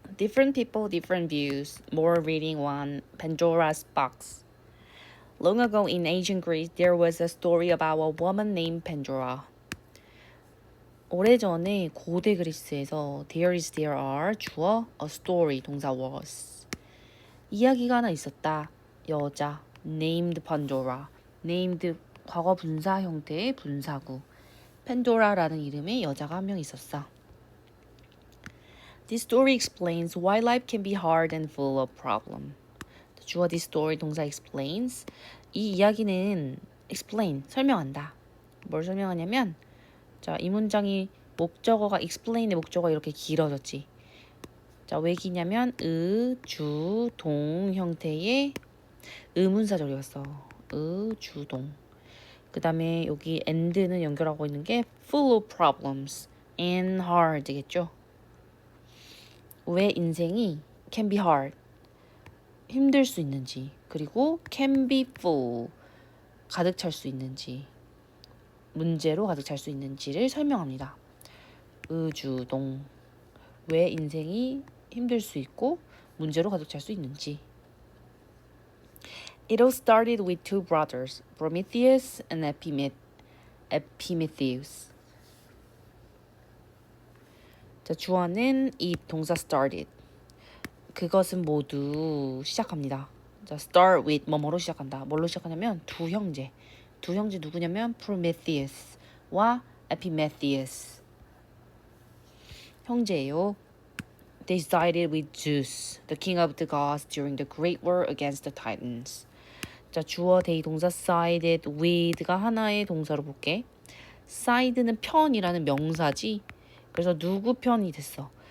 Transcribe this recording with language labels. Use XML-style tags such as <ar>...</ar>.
<en>Different people, different views. More reading 1. Pandora's box. Long ago in ancient Greece, there was a story about a woman named Pandora.</en> <ko>오래전에 고대 그리스에서</ko> <en>there are</en> <ko>주어</ko> <en>a story</en> <ko>동사 was 이야기가 하나 있었다. 여자 named Pandora. named 과거 분사 형태의 분사구. 펜도라라는 이름의 여자가 한 명 있었어.</ko> <en>This story explains why life can be hard and full of problems. 주어 this story 동사 explains.</en> <ko>이 이야기는 explain 설명한다. 뭘 설명하냐면 자, 이 문장이 목적어가 explain의 목적어가 이렇게 길어졌지. 자, 왜 기냐면 의, 주, 동 형태의 의문사절이었어. 의, 주, 동. 그 다음에 여기 and는 연결하고 있는 게</ko> <en>full of problems and hard</en> <ko>겠죠. 왜 인생이</ko> <en>can be hard</en> <ko>힘들 수 있는지 그리고</ko> <en>can be full</en> <ko>가득 찰 수 있는지 문제로 가득 찰 수 있는지를 설명합니다. 의주동 왜 인생이 힘들 수 있고 문제로 가득 찰 수 있는지.</ko> <en>It all started with two brothers, Prometheus and Epimetheus.</en> <ko>자, 주어는 이 동사 started. 그것은 모두 시작합니다. 자,</ko> <en>start with</en> <ko>뭐뭐로 시작한다. 뭘로 시작하냐면 두 형제. 두 형제 누구냐면 Prometheus와 Epimetheus. 형제예요.</ko> <en>They sided with Zeus, the king of the gods, during the great war against the Titans.</en> <ko>자, 주어 대의 동사</ko> <en>sided with</en> <ko>가 하나의 동사로 볼게. side는 편이라는 명사지. 그래서 누구 편이 됐어?</ko>